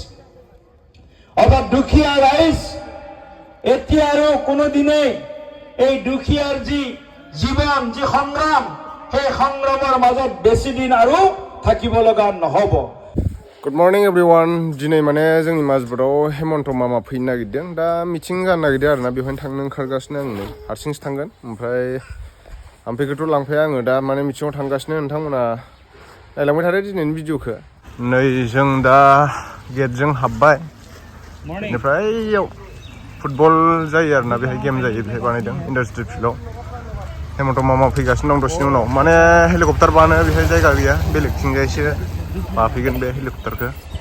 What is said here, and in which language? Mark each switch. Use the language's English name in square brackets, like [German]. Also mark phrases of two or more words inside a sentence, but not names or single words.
[Assamese] অৰ্থাৎ দুখীয়া ৰাইজ এতিয়া আৰু কোনোদিনেই এই দুখীয়াৰ যি জীৱন যি সংগ্ৰাম সেই সংগ্ৰামৰ মাজত বেছি দিন আৰু থাকিব লগা নহ'ব। [English] good morning everyone [Bodo] दिनै माने जोंनि माजबाटाव हेमन्त मामा फैनो नागिरदों दा मिटिं जानो नागिरदों आरोना बेवहायनो थांनो ओंखारगासिनो आं नै हारसिंसो थांगोन ओमफ्राय आमफैखौथ' लांफाया आङो दा माने मिटिङाव थांगासिनो नोंथांमोना नायलांबाय थादो दिनैनि भिडिअखौ नै जों दा गेटजों हाबबाय बेनिफ्राय इयाव फुटबल जायो आरोना बेहाय गेम जायो बेहाय बानायदों [English] industry field [Bodo] हेमन्त मामा फैगासिनो दं दसेनि उनाव माने हेलिकप्टार बानो बेहाय जायगा गैया बेलेगथिंजायसो बाफैगोन बे हेलिकप्टारखौ